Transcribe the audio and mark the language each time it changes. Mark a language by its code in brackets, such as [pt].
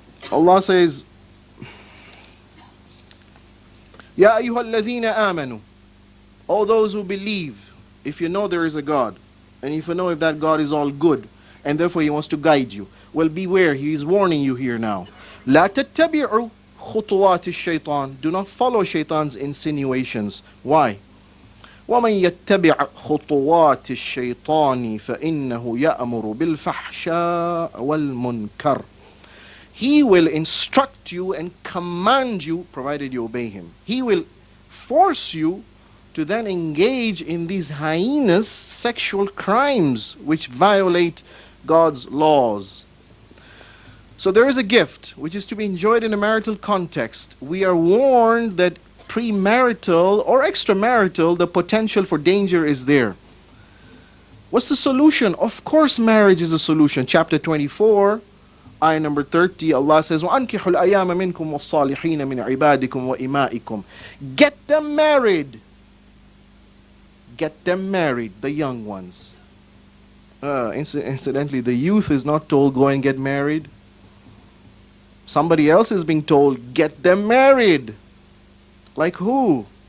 [en] Allah says, [ar] Ya ayyuhal ladhina amanu, [en] all those who believe, if you know there is a God, and if you know if that God is all good, and therefore He wants to guide you, well, beware, He is warning you here now. [ar] لا تتبعوا خطوات الشيطان. [en] Do not follow shaitan's insinuations. Why? [ar] ومن يتبع خطوات الشيطان فإنه يأمر بالفحشاء والمنكر. [en] He will instruct you and command you, provided you obey him. He will force you to then engage in these heinous sexual crimes which violate God's laws. So there is a gift which is to be enjoyed in a marital context. We are warned that premarital or extramarital, the potential for danger is there. What's the solution? Of course marriage is a solution. Chapter 24, ayah number 30, Allah says, [ar] وَأَنْكِحُوا الْأَيَامَ مِنْكُمْ وَالصَّالِحِينَ مِنْ عِبَادِكُمْ وَإِمَائِكُمْ. [en] Get them married. Get them married, the young ones. Incidentally, the youth is not told, go and get married. Somebody else is being told, get them married. Like who?